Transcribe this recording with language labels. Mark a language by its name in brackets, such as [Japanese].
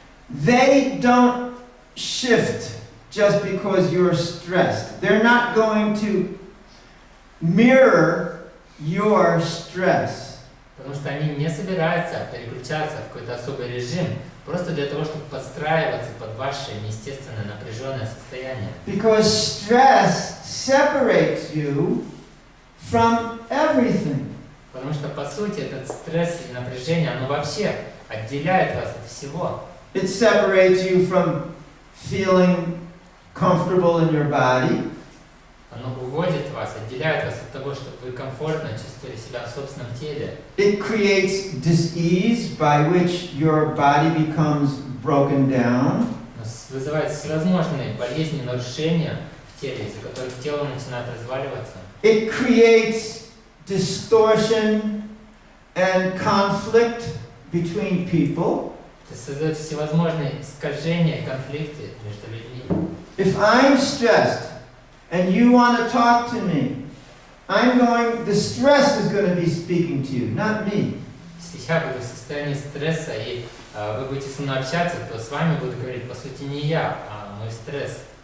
[English] They don't shift just because you're stressed. They're not going to mirror your stress. [Russian] Потому что они не собираются переключаться в какой-то особый режим, просто для того, чтобы подстраиваться под ваше неестественное напряженное состояние. [English] Because stress separates you from everything. [Russian] Потому что, по сути, этот стресс и напряжение, оно вообще отделяет вас от всего. [English] It separates you from feeling comfortable in your body. [Russian] Оно уводит вас, отделяет вас от того, чтобы вы комфортно чувствовали себя в собственном теле. [English] It creates dis-ease by which your body becomes broken down. [Russian] Вызывает всевозможные болезни, нарушения в теле, из-за которых тело начинает разваливаться. [English] It creates distortion and conflict between people. [Russian] Это создает всевозможные искажения, конфликты между людьми. [English] If I'm stressed and you want to talk to me, the stress is going to be speaking to you, not me. [Russian] Если я буду в состоянии стресса и вы будете со мной общаться, то с вами буду говорить, по сути, не я, а мой стресс.